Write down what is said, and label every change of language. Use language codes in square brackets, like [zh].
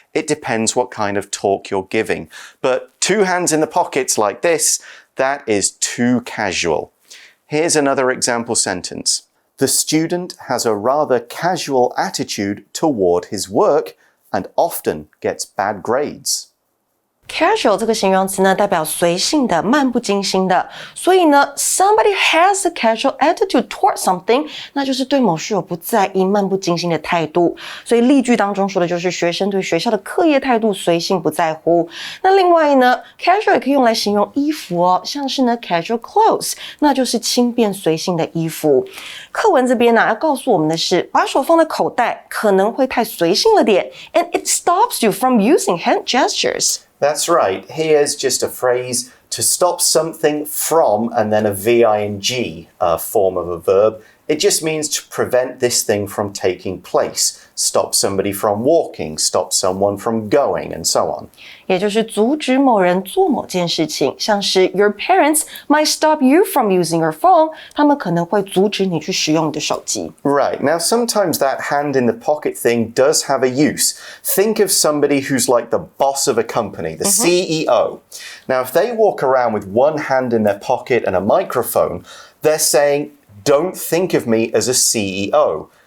[en] It depends what kind of talk you're giving. But two hands in the pockets like this, that is too casual. Here's another example sentence. The student has a rather casual attitude toward his work and often gets bad grades. [zh] Casual 这个形容词呢，代表随性的、漫不经心的。所以呢 ， [en] somebody has a casual attitude toward something， [zh] 那就是对某事有不在意、漫不经心的态度。所以例句当中说的就是学生对学校的课业态度随性不在乎。那另外呢 ，casual 也可以用来形容衣服哦，像是呢 [en] casual clothes， [zh] 那就是轻便随性的衣服。课文这边呢，要告诉我们的是，把手放在口袋可能会太随性了点 ， [en] and it stops you from using hand gestures. That's right. Here's just a phrase to stop something from and then a V-I-N-G form of a verb. It just means to prevent this thing from taking place. Stop somebody from walking, stop someone from going, and so on. [zh] 也就是阻止某人做某件事情，像是 [en] Your parents might stop you from using your phone. [zh] 他们可能会阻止你去使用你的手机。 [en] Right. Now, sometimes that hand in the pocket thing does have a use. Think of somebody who's like the boss of a company, the CEO. Now, if they walk around with one hand in their pocket and a microphone, they're saying, don't think of me as a CEO.